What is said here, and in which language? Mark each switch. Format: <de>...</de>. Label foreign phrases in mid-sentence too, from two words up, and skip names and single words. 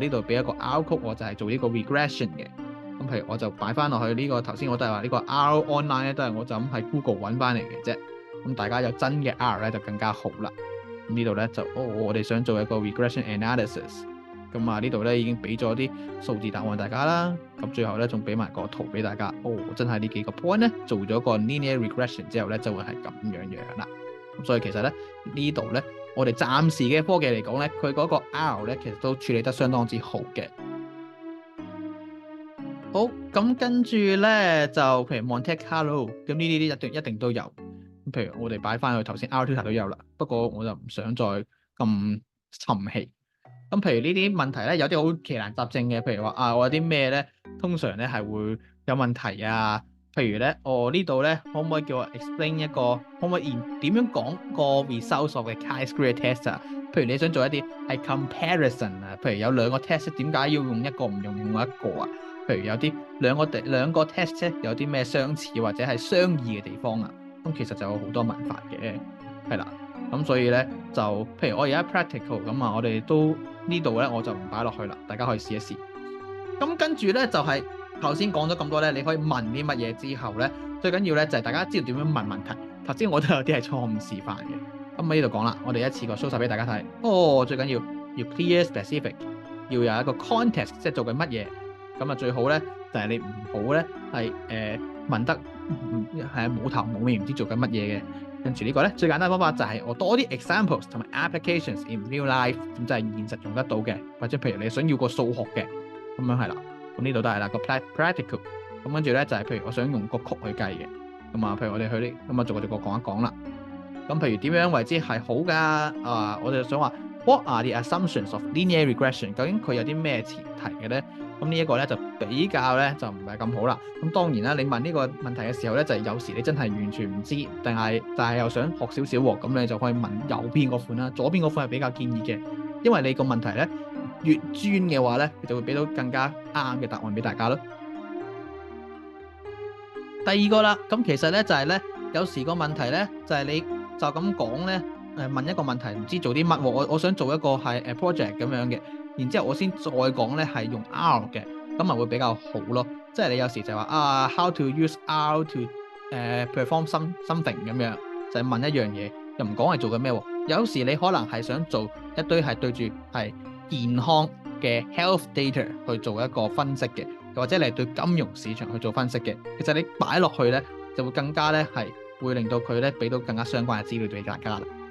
<yue>呢度俾一個 R 曲，我就係做呢個 regression 嘅。咁譬如我就擺翻落去呢個頭先我都係話呢個 R online 咧，都係我就咁喺 Google 揾翻嚟嘅啫。咁大家有真嘅 R 咧就更加好啦。咁呢度咧就我哋想做一個</yue> <en>regression analysis。</en> <yue>咁啊呢度咧已經俾咗啲數字答案大家啦。咁最後咧仲俾埋個圖俾大家。真係呢幾個 point 咧做咗個</yue> <en>linear regression</en> <yue>之後咧就會係咁樣啦。咁所以其實咧呢度咧我哋暫時嘅科技嚟講咧，佢嗰個 R 咧其實都處理得相當之好嘅。好，咁跟住咧就譬如 Monte Carlo，咁呢啲一定都有。咁譬如我哋擺翻去頭先 R-Tutor 都有啦，不過我就唔想再咁沉氣。咁譬如呢啲問題咧，有啲好奇難雜症嘅，譬如話我有啲咩咧，通常咧係會有問題啊。譬如咧，呢度咧可唔可以叫我 explain 一個，可唔可以點樣講個</yue> <en>results of</en> <yue>嘅</yue> <en>chi-square test</en> <yue>啊？譬如你想做一啲係 comparison 啊，譬如有兩個 test 點解要用一個唔用另外一個啊？譬如有啲兩個 test 咧有啲咩相似或者係相異嘅地方啊？咁其實就有好多問法嘅，係啦。咁所以咧就譬如我而家 practical 咁啊，我哋都呢度咧我就唔擺落去啦，大家可以試一試。咁跟住咧就係頭先講咗咁多咧，你可以問啲乜嘢之後咧，最緊要咧就係大家知道點樣問問題。頭先我都有啲係錯誤示範嘅，咁喺呢度講啦，我哋一次過 show 晒俾大家睇。最緊要</yue> <en>clear specific，</en> <yue>要有一個 context， 即係做緊乜嘢。咁啊最好咧就係你唔好咧係問得係冇頭冇尾，唔知做緊乜嘢嘅。跟住呢個咧最簡單嘅方法就係我多啲 examples 同埋</yue> <en>applications in real life，</en> <yue>咁就係現實用得到嘅，或者譬如你想要個數學嘅咁樣係啦。咁呢度都係啦個 practical。咁跟住咧就係譬如我想用個曲去計嘅，咁啊譬如我哋去啲咁啊逐個講一講啦。咁譬如點樣為之係好㗎？我哋想話</yue> <en>What are the assumptions of linear regression？</en> <yue>究竟佢有啲咩前提嘅咧？咁呢一個咧就比較咧就唔係咁好啦。咁當然啦，你問呢個問題嘅時候咧，就係有時你真係完全唔知，但係又想學少少喎，咁你就可以問右邊嗰款啦。左邊嗰款係比較建議嘅，因為你個問題咧越專嘅話咧，就會俾到更加啱嘅答案俾大家咯。第二個啦，咁其實咧就係咧，有時個問題咧就係你就咁講咧，問一個問題唔知做啲乜喎，我想做一個係project 咁樣嘅。然之後我先再講咧係用 R 嘅，咁咪會比較好咯。即係你有時就話</yue> <en>how to use R to perform something</en> <yue>咁樣，就係問一樣嘢，又唔講係做緊咩喎。有時你可能係想做一堆係對住係健康嘅</yue> <en>health data</en> <yue>去做一個分析嘅，或者你係對金融市場去做分析嘅。其實你擺落去咧就會更加咧係會令到佢咧俾到更加相關嘅資料俾大家啦。</yue>